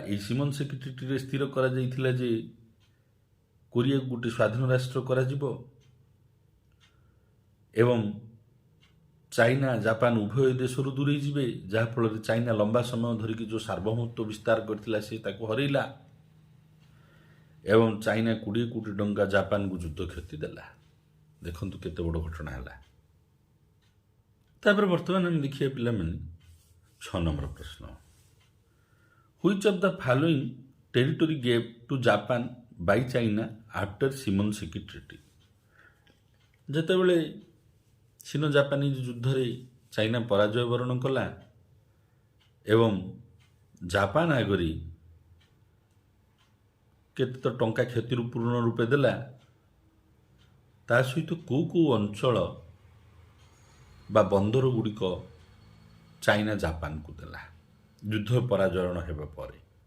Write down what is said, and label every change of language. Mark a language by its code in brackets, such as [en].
[or] ଏଇ ସିମନ୍ ସେକ୍ରେଟେରୀରେ ସ୍ଥିର କରାଯାଇଥିଲା ଯେ କୋରିଆକୁ ଗୋଟେ ସ୍ୱାଧୀନ ରାଷ୍ଟ୍ର କରାଯିବ ଏବଂ ଚାଇନା ଜାପାନ ଉଭୟ ଦେଶରୁ ଦୂରେଇ ଯିବେ, ଯାହାଫଳରେ ଚାଇନା ଲମ୍ବା ସମୟ ଧରିକି ଯେଉଁ ସାର୍ବଭୌମତ୍ୱ ବିସ୍ତାର କରିଥିଲା ସେ ତାକୁ ହରାଇଲା ଏବଂ ଚାଇନା 20 କୋଟି ଟଙ୍କା ଜାପାନକୁ ଯୁଦ୍ଧ କ୍ଷତି ଦେଲା। ଦେଖନ୍ତୁ କେତେ ବଡ଼ ଘଟଣା ହେଲା। ତାପରେ ବର୍ତ୍ତମାନ ଆମେ ଦେଖିବା ପିଲାମାନେ 6 ନମ୍ବର ପ୍ରଶ୍ନ। [en] Which of the following territory gave to Japan by China after Shimonoseki Treaty? [or] ଯେତେବେଳେ ସିନୋ ଜାପାନିଜ ଯୁଦ୍ଧରେ ଚାଇନା ପରାଜୟ ବରଣ କଲା ଏବଂ ଜାପାନ ଆଗରେ କେତେ ତ ଟଙ୍କା କ୍ଷତିରୁ ପୂର୍ଣ୍ଣ ରୂପେ ଦେଲା, ତା ସହିତ କେଉଁ କେଉଁ ଅଞ୍ଚଳ ବା ବନ୍ଦର ଗୁଡ଼ିକ ଚାଇନା ଜାପାନକୁ ଦେଲା ଯୁଦ୍ଧ ପରାଜୟ ହେବା ପରେ?